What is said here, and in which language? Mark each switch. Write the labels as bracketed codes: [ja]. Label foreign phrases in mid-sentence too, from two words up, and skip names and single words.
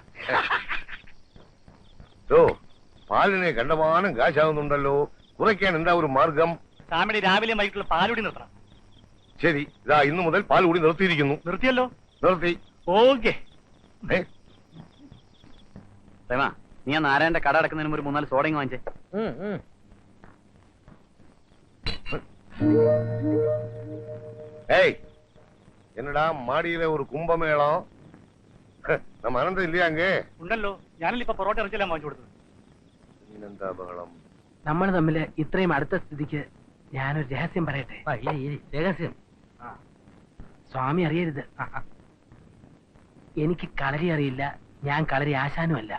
[ml] പാലിനെ കണ്ടമാനം കാശാകുന്നുണ്ടല്ലോ, കുറയ്ക്കാൻ എന്താ ഒരു മാർഗം? സ്വാമിയുടെ രാവിലെ വൈകിട്ടുള്ള പാലുകൂടി നിർത്തണം. ശരി, ഇതാ ഇന്നു മുതൽ പാൽ കൂടി നിർത്തിയിരിക്കുന്നു. നിർത്തിയല്ലോ? നിർത്തി. ഓക്കെ. നീ ആ നാരായണന്റെ കട അടക്കുന്നതിന് ഒരു 3-4 സോഡയും വാങ്ങിച്ചേ. [ta] ஏய், என்னடா மாடியில ஒரு கும்பமேளம்? நம்ம அனந்தம் இல்லையா அங்கே? [ml] ഉണ്ടല്ലോ, ഞാനല്ലേ ഇപ്പൊ പൊറോട്ട ഇറച്ചിയെല്ലാം വാങ്ങിച്ചു കൊടുത്തത്. എന്താ ബഹളം? നമ്മൾ തമ്മിൽ ഇത്രയും അടുത്ത സ്ഥിതിക്ക് ഞാനൊരു രഹസ്യം പറയട്ടെ. രഹസ്യം സ്വാമി അറിയരുത്. എനിക്ക് കളരി അറിയില്ല, ഞാൻ കളരി ആശാനുമല്ല.